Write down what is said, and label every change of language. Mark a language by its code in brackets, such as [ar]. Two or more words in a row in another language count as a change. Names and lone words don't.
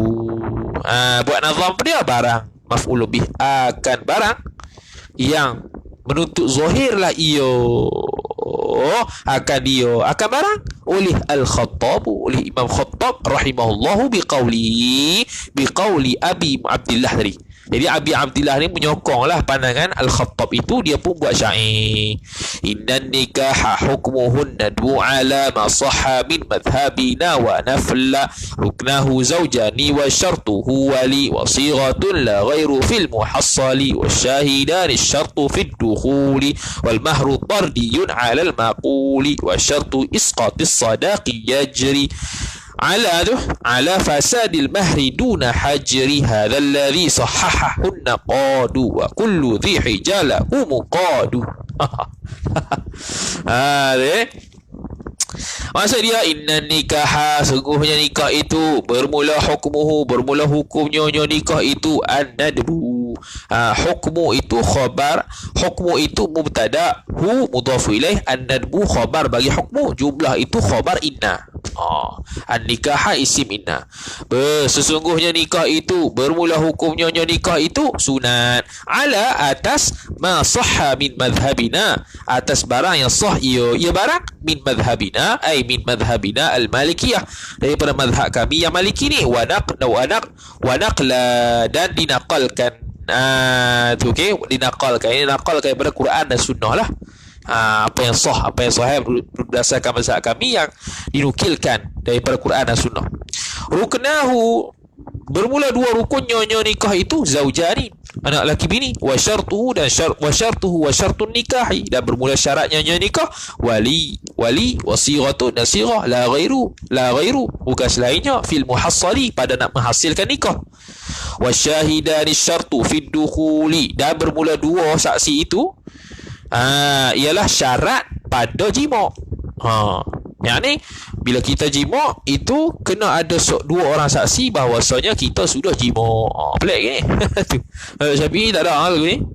[ms] Buat nazam dia barang [ar] مفعول به, [ms] akan barang yang menuntut zahirlah akan barang oleh Al-Khattab, oleh Imam Khattab [ar] رحمه الله بقول [ms] Abi Abdullah tadi. Jadi Abi Abdullah ni menyokonglah pandangan Al-Khattab itu, dia pun buat syair. [ar] إن النكاح حكمه الندب على ما صح من مذهبنا ونقلا ركناه زوجان وشرطه ولي وصيغة لا غير في المحصل وشاهدان شرط في الدخول والمهر تراض على المقول وشرط إسقاط الصداق يجري على فساد المهر دون حجر هذا الذي صححه النقاد وكل ذي حجاله مقاد. [ms] Maksud dia inna nikah, sungguhnya nikah itu bermula hukumnya nikah itu an-nadbu. Hukmu itu khabar, hukmu itu mubtada, hu [ar] مضاف إليه, الندب خبر [ms] bagi hukmu, jumlah itu [ar] خبر إن. [ms] An-nikah [ar] اسم إن. [ms] Sesungguhnya nikah itu bermula hukumnya nikah itu sunat ala atas [ar] ما صح من مذهبنا, [ms] atas barang yang sah ia barang [ar] من مذهبنا, أي من مذهبنا المالكية, [ms] daripada madhab kami yang maliki ni, [ar] ونقلا, [ms] dan dinakalkan. Okey, dinakalkan, ini nakalkan daripada Quran dan sunnah lah. Apa yang sahih berdasarkan mazhab kami yang dinukilkan daripada Quran dan sunnah. Ruknahu, bermula dua rukunnya nikah itu, zaujani, anak laki bini, [ar] وشرطه [ms] dan [ar] شرط النكاح, [ms] dan bermula syaratnya nikah, wali, wali, wasighatu dan sirah, [ar] لا غير [ms] bukan selainnya, [ar] في المحصل [ms] pada nak menghasilkan nikah. [ar] وشاهدان شرط في الدخول, [ms] dan bermula dua saksi itu ialah syarat pada jima'. Yang ni bila kita jima' itu kena ada dua orang saksi bahawasanya kita sudah jima'. Pelik ni. Tu. Syafi'i tak ada lagu ni.